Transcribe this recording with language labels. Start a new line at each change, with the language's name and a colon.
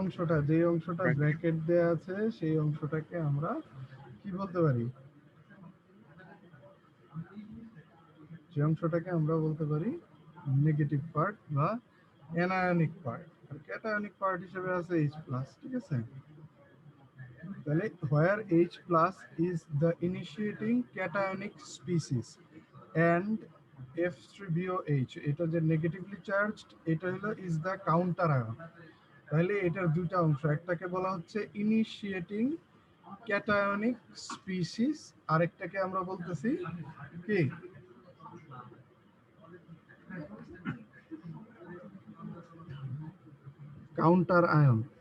Bangla: অংশটা, যে অংশটা ব্র্যাকেট দেয়া আছে সেই অংশটাকে আমরা কি বলতে পারি? যে অংশটাকে আমরা বলতে পারি নেগেটিভ পার্ট বা অ্যানায়নিক পার্ট। আর ক্যাটায়নিক পার্ট হিসেবে আছে H+, ঠিক আছে?
English: তাহলে where H+ is the initiating cationic species and F3BOH,
Bangla: এটা যে নেগেটিভলি চার্জড, এটা হলো
English: is the counter ion।
Bangla: তাহলে এটার দুইটা অংশ, একটাকে বলা হচ্ছে ইনিশিয়েটিং ক্যাটায়নিক স্পিসিস, আরেকটাকে আমরা বলতেছি কি কাউন্টার আয়ন।